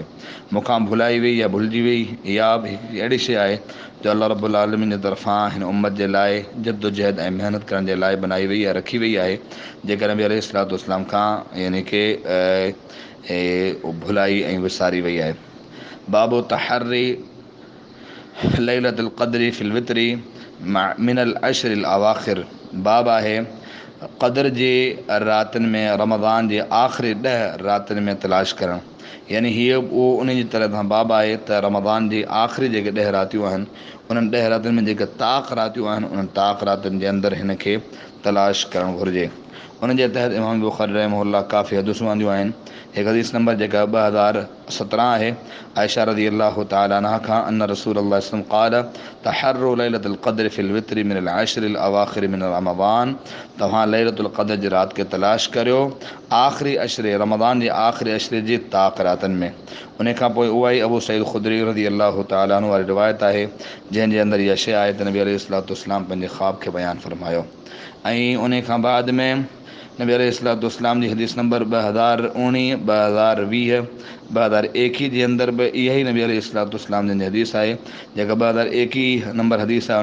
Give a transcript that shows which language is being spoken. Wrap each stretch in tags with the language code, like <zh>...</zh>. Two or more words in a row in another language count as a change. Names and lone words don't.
<sd>मूंखां भुलाई वई या भुलिजी वई, इहा बि हिकिड़ी अहिड़ी शइ आहे जो</sd> <ar>الله رب العالمين</ar> <sd>जे तरफ़ां हिन उम्मत जे लाइ जद्दोजहद ऐं महिनत करण जे लाइ बनाई वई आहे, रखी वई आहे, जेका नबी</sd> <ar>عليه الصلاة والسلام</ar> <sd>खां यानी कि भुलाई ऐं विसारी वई आहे।</sd> <ar>باب تحري ليلة القدر في الوتر من العشر الأواخر.</ar> <sd>बाब आहे क़द्र जी रातनि में रमज़ान जे आख़िरी 10 रातनि में तलाश करणु। यानी हीअ उहो उन जी तरह सां बाब आहे त रमज़ान जी आख़िरी जेके 10 रातियूं आहिनि उन्हनि 10 रातियुनि में जेके ताक़ रातियूं आहिनि उन्हनि ताक़ रातियुनि जे अंदरि हिन खे तलाश करणु घुरिजे। उन जे तहत इमाम बुख़ारी रहमहुल्लाह काफ़ी हदीसूं आंदियूं आहिनि। हिकु हदीस नंबर जेका 2017 आहे, आयशा</sd> <ar>رضي الله تعالى عنها</ar> <sd>खां</sd> <ar>أن رسول الله صلى الله عليه وسلم قال تحروا ليلة القدر في الوتر من العشر الأواخر من رمضان.</ar> <sd>तव्हां</sd> <ar>ليلة القدر</ar> <sd>जी राति खे तलाश करियो आख़िरी अशरे रमज़ान जे आख़िरी अशरे जी ताक़ रातनि में। उन खां पोइ उहा ई अबू सईद ख़ुदरी</sd> <ar>رضي الله تعالى عنه</ar> <sd>वारी रिवायत आहे जंहिंजे अंदरि इहा शइ आहे त नबी</sd> <ar>عليه الصلاة والسلام</ar> <sd>पंहिंजे ख़्वाब खे बयानु फ़रमायो। ऐं उन खां बाद में नबी अलैहिस्सलाम जी हदीस नंबर 2019, 2020, 2021 जे अंदरि बि इहा ई नबी अलैहिस्सलाम जी हदीस आहे जेका 2021 नंबर हदीस आहे।</sd>